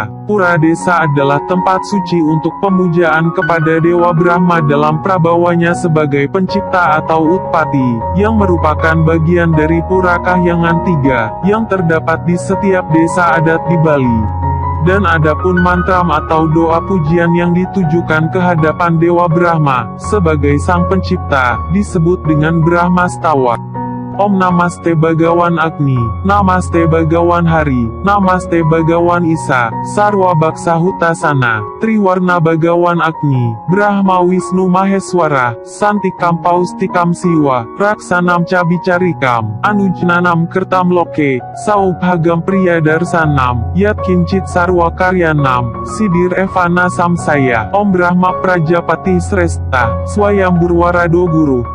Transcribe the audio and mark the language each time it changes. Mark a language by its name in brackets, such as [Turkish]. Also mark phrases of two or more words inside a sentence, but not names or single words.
[Indonesian] Pura Desa adalah tempat suci untuk pemujaan kepada Dewa Brahma dalam prabawanya sebagai pencipta atau Utpati, yang merupakan bagian dari Pura Kahyangan 3, yang terdapat di setiap desa adat di Bali. Dan adapun mantram atau doa pujian yang ditujukan ke hadapan Dewa Brahma, sebagai sang pencipta, disebut dengan Brahma Stawa. [Sanskrit] Om Namaste Bhagawan Agni, Namaste Bhagawan Hari, Namaste Bhagawan Isa, Sarwa Baksa Hutasana, Triwarna Bhagawan Agni, Brahma Wisnu Maheswara, Santikam Paustikam Siwa, Raksanam Cabicarikam, Anujnanam Kertam Loke, Saubhagam Priya Darsanam, Yat Kincit Sarwa Karyanam, Sidir Evana Samsaya, Om Brahma Prajapati Sresta, Swayambur Warado Guru,